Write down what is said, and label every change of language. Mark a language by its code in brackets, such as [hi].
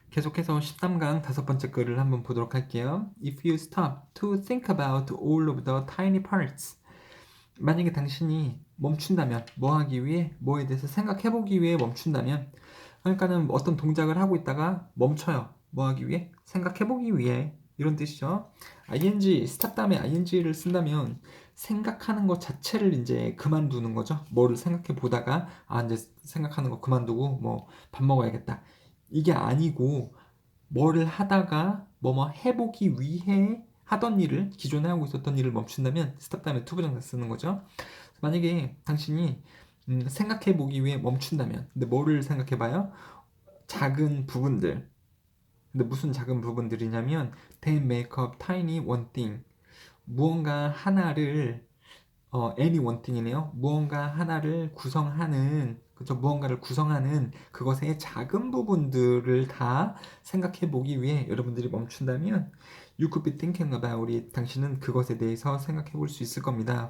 [ko] 계속해서 13강 다섯 번째 글을 한번 보도록 할게요. [en] If you stop to think about all of the tiny parts. [ko] 만약에 당신이 멈춘다면, 뭐 하기 위해, 뭐에 대해서 생각해보기 위해 멈춘다면, 그러니까는 어떤 동작을 하고 있다가 멈춰요. 뭐 하기 위해? 생각해보기 위해. 이런 뜻이죠. ing, stop 다음에 ing를 쓴다면 생각하는 것 자체를 이제 그만두는 거죠. 뭐를 생각해 보다가 이제 생각하는 거 그만두고 뭐 밥 먹어야겠다. 이게 아니고 뭐를 하다가 뭐뭐 해보기 위해 하던 일을 기존에 하고 있었던 일을 멈춘다면 스탑 다음에 to 부정사 쓰는 거죠. 만약에 당신이 생각해보기 위해 멈춘다면 근데 뭐를 생각해봐요? 작은 부분들. 근데 무슨 작은 부분들이냐면 [en] they make up tiny one thing. [ko] 무언가 하나를 [en] any one thing [ko] 이네요. 무언가 하나를 구성하는 그죠? 무언가를 구성하는 그것의 작은 부분들을 다 생각해 보기 위해 여러분들이 멈춘다면 [en] you could be thinking about it. [ko] 당신은 그것에 대해서 생각해 볼 수 있을 겁니다.